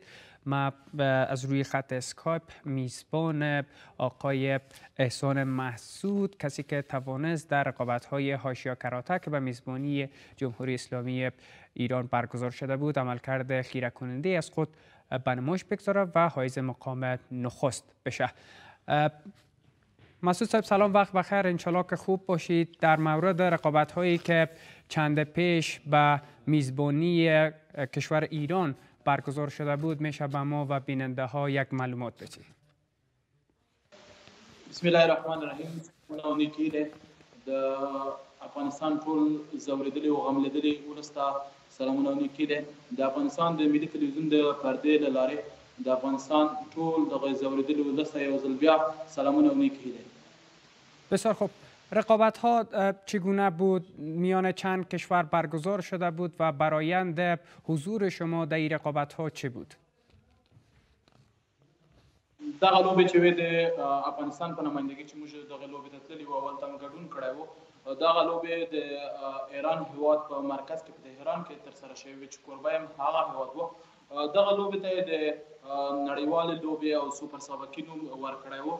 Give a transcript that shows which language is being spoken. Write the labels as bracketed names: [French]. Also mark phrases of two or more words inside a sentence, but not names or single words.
[Persian] ما از روی خط اسکایپ میزبان آقای احسان محسود، کسی که توانست در رقابت‌های حاشیه کراته که به میزبانی جمهوری اسلامی ایران برگزار شده بود عملکرد خیره کننده از خود به نمایش بگذارد و حائز مقام نخست بشه. مسعود صاحب سلام، وقت بخیر، انشالله که خوب باشید. در مورد رقابت هایی که چند پیش به میزبانی کشور ایران برگزار شده بود میشه به ما و بیننده ها یک معلومات بدید؟ [Arabic] بسم الله الرحمن الرحیم. [Pashto] نیکی ده د افغانستان ټول زوریدلی او غملدلی ولستا سلامونه نیکی ده د افغانستان د ملي تلویزیون د پردې له لارې د افغانستان ټول د زوریدلی ولستا یو ځل بیا سلامونه نیکی ده. [Persian] بسیار خوب. رقابت ها چگونه بود؟ میان چند کشور برگزار شده بود و برآیند حضور شما در این رقابت ها چه بود؟ [Pashto] دغه لوبې چې وې د افغانستان په نمایندګۍ چې موږ دغه لوبې ته تللي وو، اول ته مو ګډون کړی وو. دغه لوبې د ایران هیواد په مرکز کې په تهران کې ترسره شوې وې چې کوربه یې هغه هیواد وو. دغه لوبې ته د نړیوالې لوبې او سوپر سابقي نوم ورکړی وو.